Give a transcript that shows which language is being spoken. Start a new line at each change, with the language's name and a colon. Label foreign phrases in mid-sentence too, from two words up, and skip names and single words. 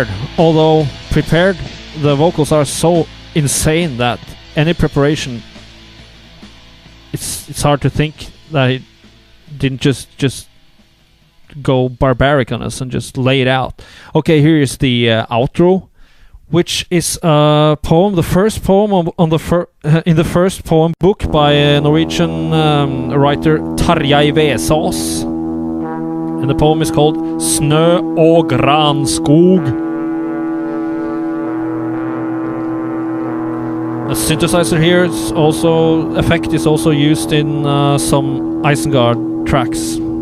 English: Although prepared, the vocals are so insane that any preparation, it's hard to think that he didn't just go barbaric on us and just lay it out. Okay, here is the outro, which is a poem, the first poem in the first poem book by Norwegian writer Tarjei Vesaas. And the poem is called Snø og granskog. A synthesizer here is also effect is also used in some Isengard tracks.